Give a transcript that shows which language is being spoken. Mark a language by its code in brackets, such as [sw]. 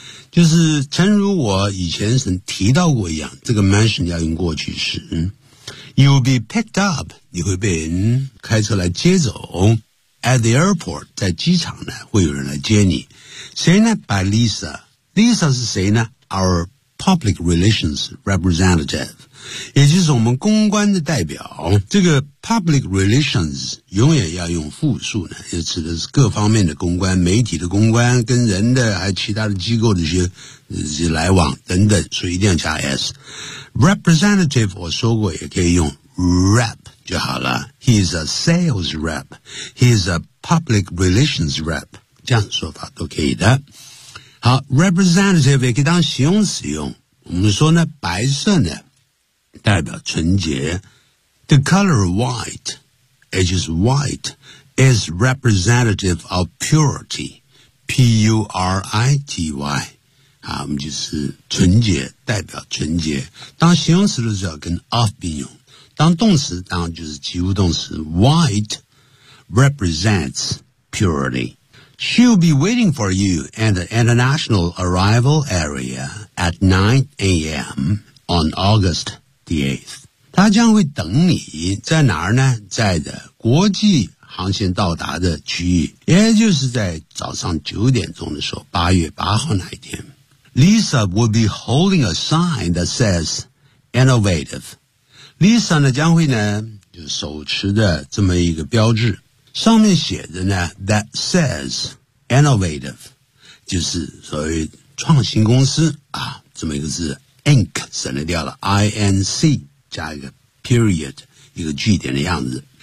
[zh] 就是诚如我以前曾提到过一样这个 mention 要用过去式 [en] You will be picked up, [zh] 你会被人开车来接走 [en] at the airport, [zh] 在机场呢会有人来接你。谁呢 [en] by Lisa. Lisa [zh] 是谁呢 [en] our public relations representative. [zh] 也就是我们公关的代表。这个 public relations 永远要用复数呢，也指的是各方面的公关，媒体的公关，跟人的，还有其他的机构的一些来往等等，所以一定要加 s。 representative 我说过也可以用 rep 就好了。 [en] He's a sales rep. He's a public relations rep. [zh] 这样说法都可以的。好， representative 也可以当形容词用。我们说呢，白色呢代表纯洁。 [en] The color white, it is white, is representative of purity. P-U-R-I-T-Y. [zh] 啊，我们就是纯洁，代表纯洁。当形容词的时候跟 of 并用。当动词当然就是及物动词。 [en] White represents purity. She'll be waiting for you at the international arrival area at 9 a.m. on August the 8th. [zh] 她将会等你在哪儿呢？在的国际航线到达的区域，也就是在早上9点钟的时候，8月8号那一天。 [en] Lisa will be holding a sign that says innovative. [zh] Lisa 呢将会呢就手持的这么一个标志。上面写的呢 [en] that says innovative, [zh] 就是所谓创新公司啊，这么一个字 ,Inc, 省了掉了 ,INC, 加一个 period, 一个句点的样子。